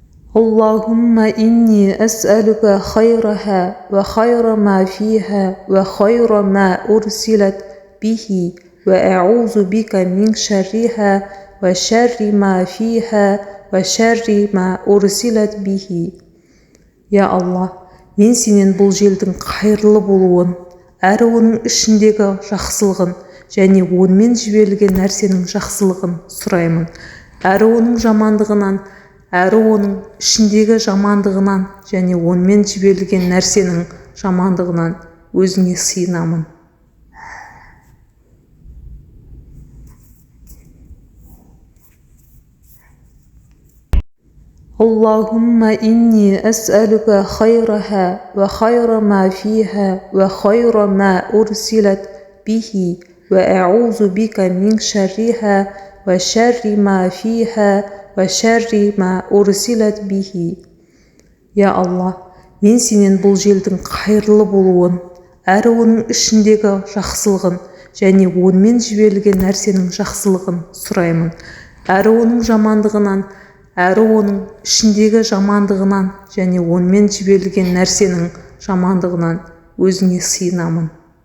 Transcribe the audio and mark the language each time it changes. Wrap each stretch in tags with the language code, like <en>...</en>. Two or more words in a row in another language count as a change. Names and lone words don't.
<ar>اللهم إني أسألك خيرها وخير ما فيها وخير ما أرسلت به وأعوذ بك من شرها وشر ما فيها وشر ما أرسلت به.</ar> <kk>Я Алла, мен сенен бұл желдің қайырлы болуын, әрі оның ішіндегі жақсылығын және онымен жіберілген нәрсенің жақсылығын сұраймын, әрі оның жамандығынан, әрі оның ішіндегі жамандығынан және онымен жіберілген нәрсенің жамандығынан өзіңе сыйынамын.</kk> <ar>اللهم إني أسألك خيرها وخير ما فيها وخير ما أرسلت به وأعوذ بك من شرها وشر ما فيها وشر ما أرسلت به.</ar> <kk>Я Алла, мен сенен бұл желдің қайырлы болуын, әрі оның ішіндегі жақсылығын және онымен жіберілген нәрсенің жақсылығын сұраймын, әрі оның жамандығынан, әрі оның ішіндегі жамандығынан және онымен жіберілген нәрсенің жамандығынан өзіңе сыйынамын.</kk>